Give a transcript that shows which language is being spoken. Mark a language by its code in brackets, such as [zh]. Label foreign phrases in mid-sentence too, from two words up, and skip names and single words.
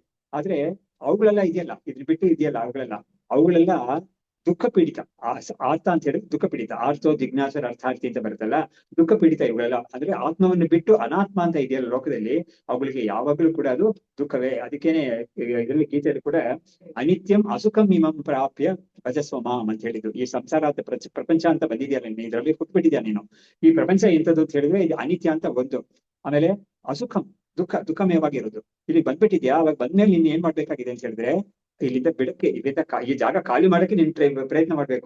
[kn] ಆದ್ರೆ ಅವುಗಳೆಲ್ಲ ಇದೆಯಲ್ಲ, ಇದ್ರ ಬಿಟ್ಟು ಇದೆಯಲ್ಲ ಅವುಗಳೆಲ್ಲ ದುಃಖ ಪೀಡಿತ. ಆರ್ಥ ಅಂತ ಹೇಳಿ ದುಃಖ ಪೀಡಿತ, [sa] ಆರ್ಥೋ ಜಿಜ್ಞಾಸರ ಅರ್ಥಾರ್ಥಿ [kn] ಅಂತ ಬರುತ್ತಲ್ಲ, ದುಃಖ ಪೀಡಿತ ಇವುಗಳೆಲ್ಲ. ಅಂದ್ರೆ ಆತ್ಮವನ್ನು ಬಿಟ್ಟು ಅನಾತ್ಮ ಅಂತ ಇದೆಯಲ್ಲ ಲೋಕದಲ್ಲಿ, ಅವುಗಳಿಗೆ ಯಾವಾಗಲೂ ಕೂಡ ಅದು ದುಃಖವೇ. ಅದಕ್ಕೇನೆ ಇದರಲ್ಲಿ ಗೀತೆಯಲ್ಲಿ ಕೂಡ [sa] ಅನಿತ್ಯಂ ಅಸುಖಂ ಇಮಂ ಪ್ರಾಪ್ಯ ಭಜಸ್ವ ಮಾಂ [kn] ಅಂತ ಹೇಳಿದ್ದು. ಈ ಸಂಸಾರ ಅಂತ ಪ್ರಪಂಚ ಅಂತ ಬಂದಿದೆಯಲ್ಲ, ಇದರಲ್ಲಿ ಹುಟ್ಬಿಟ್ಟಿದ್ಯಾ ನೀನು. ಈ ಪ್ರಪಂಚ ಎಂತದ್ದು ಅಂತ ಹೇಳಿದ್ರೆ ಇದು ಅನಿತ್ಯ ಅಂತ ಒಂದು, ಆಮೇಲೆ ಅಸುಖಂ ದುಃಖಮಯವಾಗಿರೋದು ಇಲ್ಲಿ ಬಂದ್ಬಿಟ್ಟಿದ್ಯಾ. ಅವಾಗ ಬಂದ್ಮೇಲೆ ನೀನ್ ಏನ್ ಮಾಡ್ಬೇಕಾಗಿದೆ ಅಂತ ಹೇಳಿದ್ರೆ, ಇಲ್ಲಿಂದ ಬಿಡಕ್ಕೆ, ಇಲ್ಲಿಂದ ಈ ಜಾಗ ಖಾಲಿ ಮಾಡಕ್ಕೆ ನೀನ್ ಪ್ರಯತ್ನ ಮಾಡ್ಬೇಕು.